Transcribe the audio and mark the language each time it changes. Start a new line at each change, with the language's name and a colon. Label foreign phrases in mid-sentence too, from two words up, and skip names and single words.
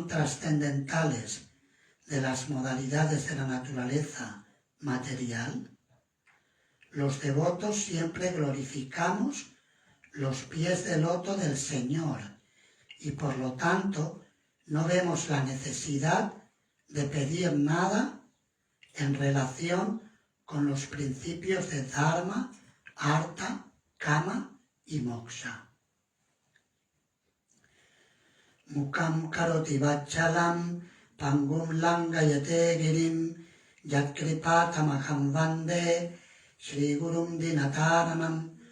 Spanish: trascendentales de las modalidades de la naturaleza material, los devotos siempre glorificamos los pies de loto del Señor y por lo tanto no vemos la necesidad de pedir nada en relación con los principios de Dharma, Artha, Kama y Moksha.
Sanskrit: Mukam karoti vachalam pangum langayate girim yatkripatamaham vande Shri Gurum Dinataranam